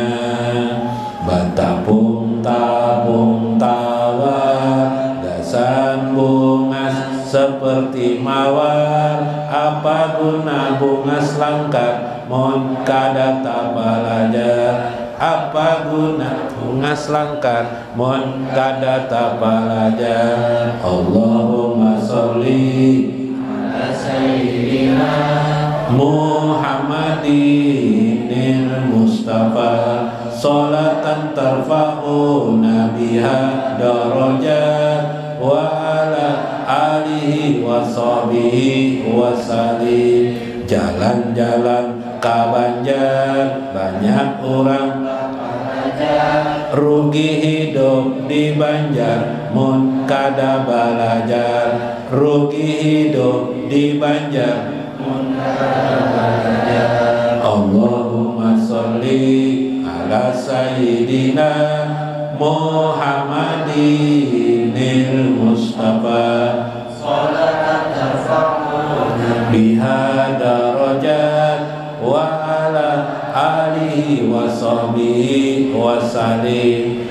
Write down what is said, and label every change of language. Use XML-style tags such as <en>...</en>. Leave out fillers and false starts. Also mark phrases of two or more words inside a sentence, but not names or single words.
<bjn>Batapung tabung tawar gasan bungas seperti mawar, apa guna bunga selangkar mon kada tabalajar, apa guna bunga selangkar mon kada tabalajar.</bjn> <ar>اللهم صل على سيدنا محمد المصطفى صلاة ترفع بها درجات وعلى آله وصحبه وسلم.</ar> <bjn>Jalan-jalan ka Banjar banyak orang rugi hidup di Banjar mun kada balajar, rugi hidup di Banjar mun kada balajar.</bjn> <ar>اللهم صل على سيدنا محمد المصطفى صلاة ترفع بها درجات وعلى آله وصحبه وسلم.</ar>